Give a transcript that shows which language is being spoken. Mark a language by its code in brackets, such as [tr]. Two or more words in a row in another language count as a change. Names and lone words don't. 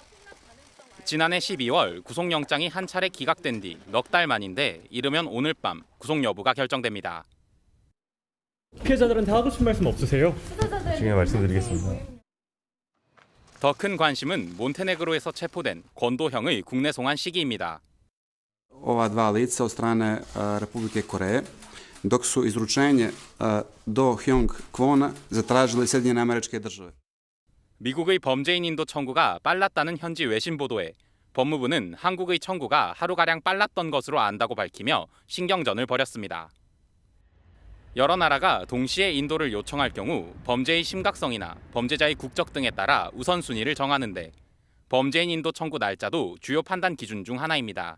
[ko] 지난해 12월 구속영장이 한 차례 기각된 뒤 넉 달 만인데 이르면 오늘 밤 구속 여부가 결정됩니다. 피해자들한테 하고 싶은 말씀 없으세요? 지금 말씀드리겠습니다. 더 큰 관심은 몬테네그로에서 체포된 권도형의 국내 송환 시기입니다. [sr] Ova dva lica od strane Republike Koreje, dok su izručenje do Hyong Kwona zatražili Sjedinjene Američke Države. [ko] 미국의 범죄인 인도 청구가 빨랐다는 현지 외신 보도에 법무부는 한국의 청구가 하루가량 빨랐던 것으로 안다고 밝히며 신경전을 벌였습니다. 여러 나라가 동시에 인도를 요청할 경우 범죄의 심각성이나 범죄자의 국적 등에 따라 우선순위를 정하는데 범죄인 인도 청구 날짜도 주요 판단 기준 중 하나입니다.